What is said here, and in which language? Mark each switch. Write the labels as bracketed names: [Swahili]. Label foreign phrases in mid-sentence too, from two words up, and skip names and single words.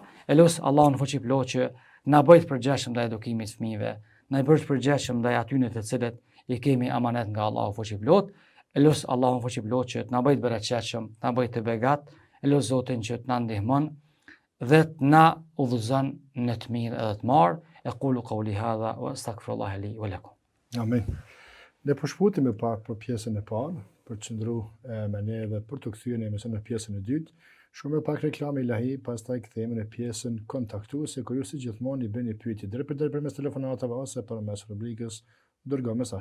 [Albanian] E lut Allahun fuqiplot që na bëjë të përgjegjshëm ndaj edukimit të fëmijëve, na bëjë të përgjegjshëm ndaj atyre të cilët i kemi amanet nga Allahu fuqiplot. E lut Allahun fuqiplot që na bëjë të bereqetshëm, na bëjë të begat. E lut Zotin që të na ndihmon dhe të na udhëzon në të mirë edhe të marr. [Arabic] أقول قولي هذا وأستغفر الله لي ولكم. [Albanian] Amin. Ne po shfutim pak për pjesën e parë, për të qëndruar me ne dhe për të kthyer në pjesën e dytë. Shumë pak reklame ilahi, pastaj kthehemi në pjesën kontaktuese ku ju si gjithmonë i bëni pyetje drejt për drejt përmes telefonatave ose përmes rubrikës dërgo mesazh.